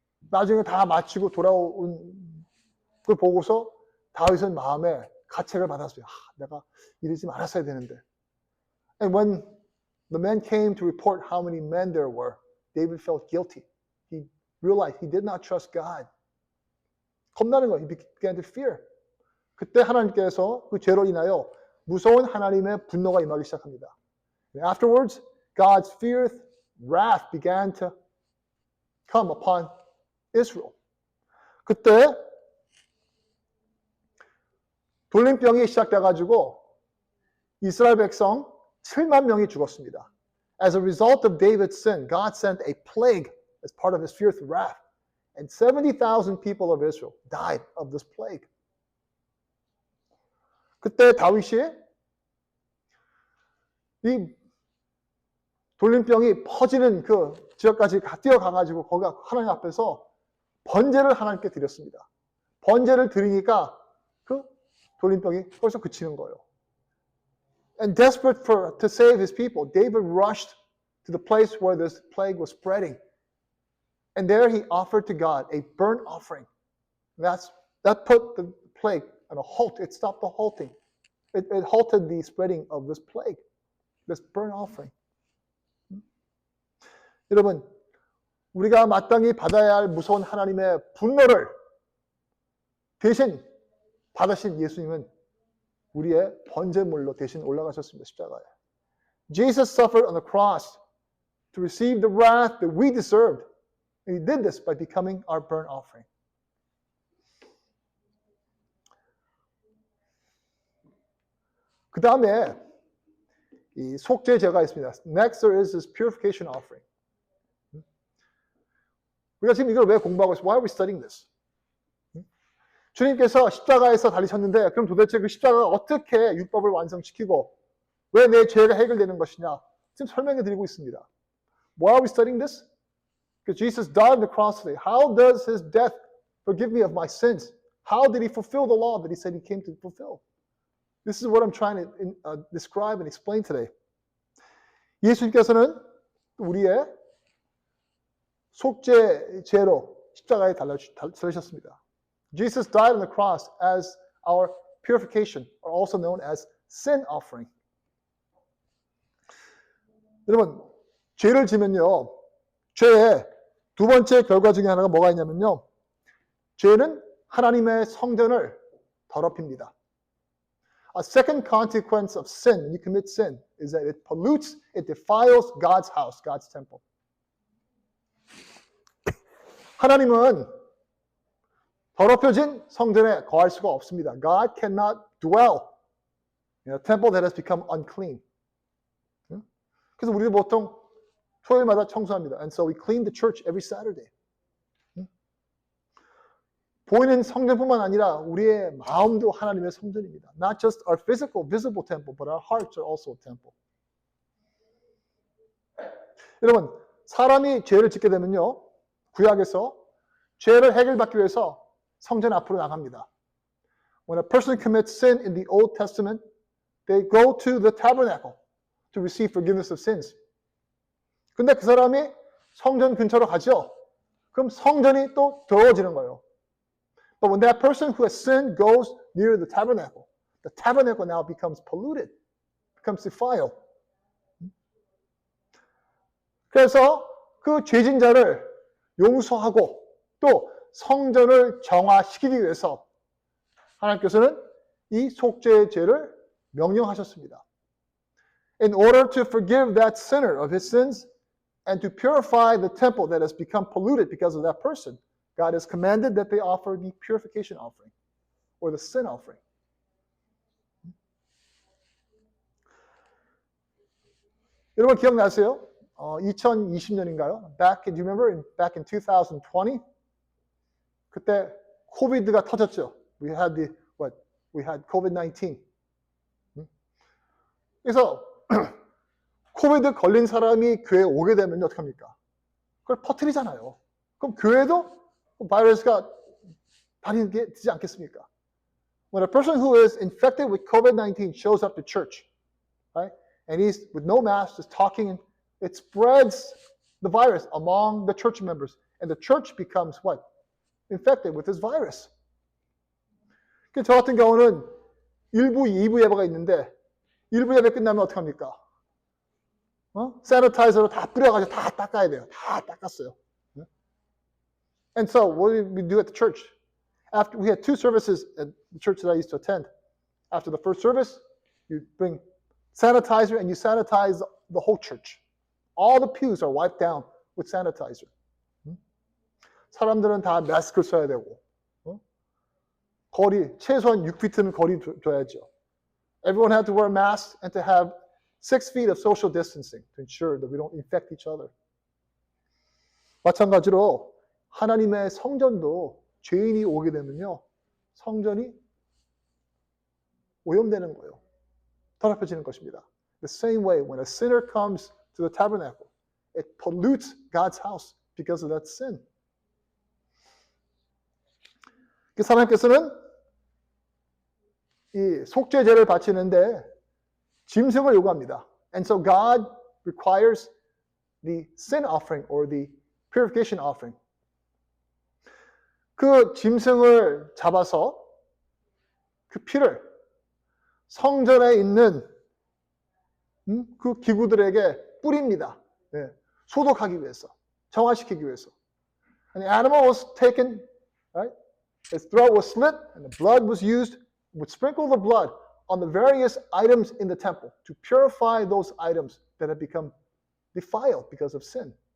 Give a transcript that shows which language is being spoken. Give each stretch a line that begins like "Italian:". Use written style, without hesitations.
Korean: 나중에 다 마치고 돌아온 걸 보고서 다윗은 마음에 가책을 받았어요. 내가 이러지 말았어야 되는데.
English: And when the men came to report how many men there were, David felt guilty. He realized he did not trust God.
Korean: 겁나는 거예요.
English: He began to fear.
Korean: 그때 하나님께서 그 죄로 인하여 무서운 하나님의 분노가 임하기 시작합니다.
English: And afterwards, God's fierce wrath began to come upon Israel.
Korean: 그때 돌림병이 시작돼가지고 이스라엘 백성 7만 명이 죽었습니다.
English: As a result of David's sin, God sent a plague as part of his fierce wrath. And 70,000 people of Israel died of this plague.
Korean: 그때 다윗이 이 돌림병이 퍼지는 그 지역까지 뛰어가가지고 거기 하나님 앞에서 번제를 하나님께 드렸습니다. 번제를 드리니까 그 돌림병이 벌써 그치는 거예요.
English: And desperate to save his people, David rushed to the place where this plague was spreading. And there he offered to God a burnt offering. That put the plague on a halt. It stopped the halting. It halted the spreading of this plague, this burnt offering.
Korean: 여러분, 우리가 마땅히 받아야 할 무서운 하나님의 분노를 대신 받으신 예수님은 우리의 번제물로 대신 올라가셨습니다. 십자가에.
English: Jesus suffered on the cross to receive the wrath that we deserved. And he did this by becoming our burnt offering.
Korean: 그 다음에 이 속죄제가 있습니다.
English: Next there is this purification offering.
Korean: 우리가 지금 이걸 왜 공부하고 있어요?
English: Why are we studying this?
Korean: 주님께서 십자가에서 달리셨는데 그럼 도대체 그 십자가가 어떻게 율법을 완성시키고 왜 내 죄가 해결되는 것이냐? 지금 설명해 드리고 있습니다.
English: Why are we studying this? Because Jesus died on the cross today. How does his death forgive me of my sins? How did he fulfill the law that he said he came to fulfill? This is what I'm trying to describe and explain today.
Korean: 예수님께서는 우리의 속죄제로 십자가에 달리셨습니다.
English: Jesus died on the cross as our purification, or also known as sin offering.
Korean: 여러분, 죄를 지면요, 죄의 두 번째 결과 중에 하나가 뭐가 있냐면요, 죄는 하나님의 성전을 더럽힙니다.
English: A second consequence of sin, when you commit sin, is that it pollutes, it defiles God's house, God's temple.
Korean: 하나님은 더럽혀진 성전에 거할 수가 없습니다.
English: God cannot dwell in a temple that has become unclean.
Korean: 그래서 우리는 보통 토요일마다 청소합니다.
English: And so we clean the church every Saturday.
Korean: 보이는 성전뿐만 아니라 우리의 마음도 하나님의 성전입니다.
English: Not just our physical, visible temple, but our hearts are also a temple.
Korean: 여러분, 사람이 죄를 짓게 되면요, 구약에서 죄를 해결받기 위해서 성전 앞으로 나갑니다.
English: When a person commits sin in the Old Testament, they go to the tabernacle to receive forgiveness of sins.
Korean: 근데 그 사람이 성전 근처로 가죠. 그럼 성전이 또 더러워지는 거예요.
English: But when that person who has sinned goes near the tabernacle now becomes polluted, becomes defiled.
Korean: 그래서 그 죄진 자를 용서하고 또 성전을 정화시키기 위해서 하나님께서는 이 속죄의 죄를 명령하셨습니다.
English: In order to forgive that sinner of his sins and to purify the temple that has become polluted because of that person, God has commanded that they offer the purification offering or the sin offering.
Korean: 여러분 기억나세요? 2020년인가요?
English: Do you remember back in 2020?
Korean: 그때 코비드가 터졌죠.
English: We had COVID-19.
Korean: 그래서 코비드 걸린 사람이 교회에 오게 되면 어떡합니까? 그걸 퍼뜨리잖아요. 그럼 교회도 바이러스가 다니게 되지 않겠습니까?
English: When a person who is infected with COVID-19 shows up to church, right? And he's with no mask, just talking it spreads the virus among the church members. And the church becomes what? Infected with this virus.
Korean: 저 같은 경우는 1부, 2부 예배가 있는데 1부 예배 끝나면 어떡합니까? 세니타이저로 다 뿌려가지고 다 닦아야 돼요. 다 닦았어요.
English: And so what did we do at the church? After we had 2 services at the church that I used to attend. After the first service, you bring sanitizer and you sanitize the whole church. All the pews are wiped down with sanitizer.
Korean: 사람들은 다 마스크 써야 되고, 거리 최소한 6피트는 거리 둬야죠.
English: Everyone had to wear masks and to have 6 feet of social distancing to ensure that we don't infect each other.
Korean: 마찬가지로 하나님의 성전도 죄인이 오게 되면요, 성전이 오염되는 거예요. 더럽혀지는 것입니다.
English: The same way, when a sinner comes to the tabernacle, it pollutes God's house because of that sin.
Korean: 하나님께서는 이 속죄제를 바치는데 짐승을 요구합니다.
English: And so God requires the sin offering or the purification offering.
Korean: 그 짐승을 잡아서 그 피를 성전에 있는 그 기구들에게 뿌립니다. 네, 소독하기 위해서, 정화시키기 위해서.
English: And the animal was taken, right? Its throat was slit, and the blood was used. Would sprinkle the blood on the various items in the temple to purify those items that had become defiled because of sin.